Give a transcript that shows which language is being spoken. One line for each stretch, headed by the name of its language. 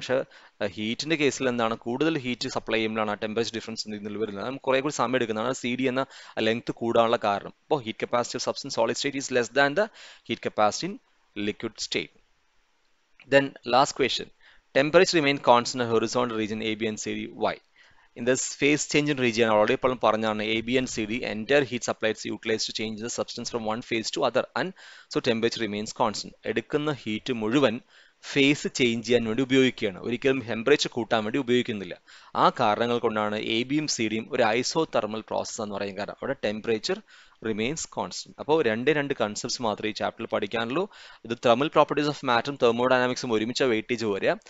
Malayalam: പക്ഷേ ഹീറ്റിന്റെ കേസിൽ എന്താണ്, കൂടുതൽ ഹീറ്റ് സപ്ലൈ ചെയ്യുമ്പോഴാണ് ആ ടെമ്പറേച്ചർ ഡിഫറൻസ് ഇതിൽ വരുന്നത്. നമുക്ക് കുറേ കൂടി സമയം എടുക്കുന്നതാണ് CD എന്ന ലെങ്ത് കൂടാനുള്ള കാരണം.
English: അപ്പോൾ heat capacity of substance solid state is less than the heat capacity in liquid state. Then last question, temperature remain constant in horizontal region AB and CD. Why? In this phase change in region already
Malayalam: പറഞ്ഞാണ്
English: AB and CD entire heat supply is utilized to change the substance from one phase to other, and so temperature remains constant.
Malayalam: എടുക്കുന്ന heat മുഴുവൻ phase change ചെയ്യാൻ വേണ്ടി ഉപയോഗിക്കുകയാണ്, ഒരിക്കലും temperature കൂട്ടാൻ വേണ്ടി ഉപയോഗിക്കുന്നില്ല. ആ കാരണങ്ങൾ കൊണ്ടാണ് AB-യും CD-യും ഒരു ഐസോതെർമൽ പ്രോസസ് എന്ന് പറയുന്നത്. കാരണം അവിടെ ടെമ്പറേച്ചർ റിമെയിൻസ് കോൺസ്റ്റന്റ്. അപ്പോൾ രണ്ട് കൺസെപ്റ്റ്സ് മാത്രമേ ഈ ചാപ്റ്ററിൽ പഠിക്കാനുള്ളൂ. ഇത് തെർമൽ പ്രോപ്പർട്ടീസ് ഓഫ് മാറ്ററും തെർമോഡൈനാമിക്സും ഒരുമിച്ച് വെയിറ്റേജ് വരിക.